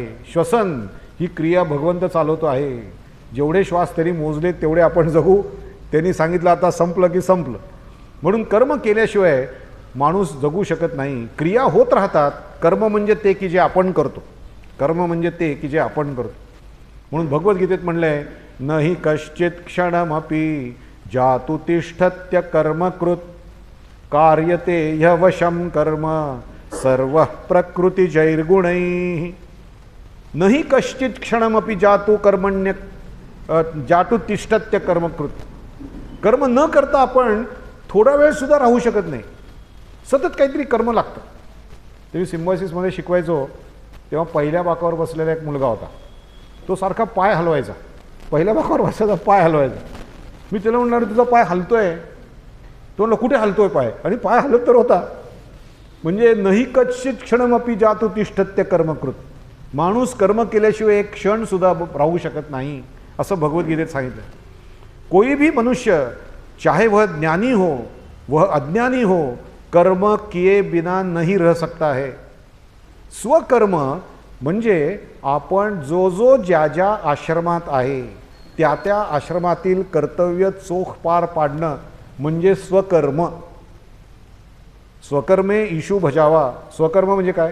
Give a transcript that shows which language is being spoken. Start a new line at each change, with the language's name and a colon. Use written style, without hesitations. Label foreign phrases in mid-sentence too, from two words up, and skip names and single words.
Marathi: श्वसन ही क्रिया भगवंत चालवतो आहे. जेवढे श्वास त्यांनी मोजले तेवढे आपण जगू. त्यांनी सांगितलं आता संपलं की संपलं. म्हणून कर्म केल्याशिवाय माणूस जगू शकत नाही. क्रिया होत राहतात. कर्म म्हणजे ते की जे आपण करतो. कर्म म्हणजे ते की जे आपण करतो. म्हणून भगवद्गीतेत म्हणलं आहे,
Sanskrit: न हि कश्चित क्षणमपि जातु तिष्ठत्य कर्मकृत कार्यते ह्यवशं कर्म सर्व प्रकृतिजैर्गुणैः. न हि कश्चित क्षणमपि जातु कर्मण्य जातु तिष्ठत्य कर्मकृत.
Marathi: कर्म न करता आपण थोडा वेळ सुद्धा राहू शकत नाही. सतत काहीतरी कर्म लागतं. तेव्हा सिम्बॉयसिसमध्ये शिकवायचो तेव्हा पहिल्या बाकावर बसलेला एक मुलगा होता. तो सारखा पाय हलवायचा. पहिल्या बाकावर बसायचा, पाय हलवायचा. मी त्याला म्हणणार तुझा पाय हलतोय. तो म्हणला कुठे हलतोय पाय? आणि पाय हलत तर होता.
Sanskrit: म्हणजे नही कश्चित क्षणमपि जातु तिष्ठत्य कर्मकृत.
Marathi: माणूस कर्म केल्याशिवाय एक क्षण सुद्धा राहू शकत नाही असं भगवद्गीतेत सांगितलं.
Hindi: कोई भी मनुष्य चाहे वह ज्ञानी हो वह अज्ञानी हो कर्म किए बिना नहीं रह सकता है.
Marathi: स्वकर्म म्हणजे आपण जो जो ज्या ज्या आश्रमात आहे त्या त्या आश्रमातील कर्तव्य चोख पार पाडणं म्हणजे स्वकर्म. स्वकर्मे ईशू भजावा. स्वकर्म म्हणजे काय?